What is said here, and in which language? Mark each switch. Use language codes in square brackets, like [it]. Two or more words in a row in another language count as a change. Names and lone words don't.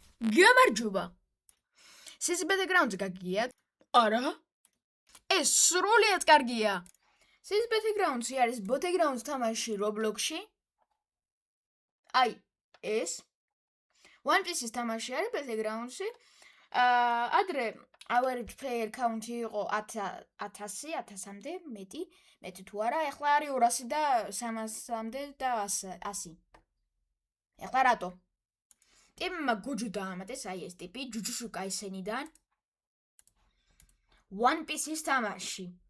[ka] გამარჯობა. Sisi Battlegrounds გაგიათ? არა. ეს სრულიად კარგია. Sisi Battlegrounds არის Battlegrounds თამაში Roblox-ში. აი, ეს One Piece-ის თამაში არის Battlegrounds-ი. ადრე [en] average player count- [ka] ი იყო 1000-მდე მეტი თუ არა, ეხლა არის 200 და 300-მდე და 100. ეხლა რატო? ტიპმა გოჯო დაამატეს, აი ეს ტიპი ჯუჯუშუ კაისენიდან One Piece-ის თამაში.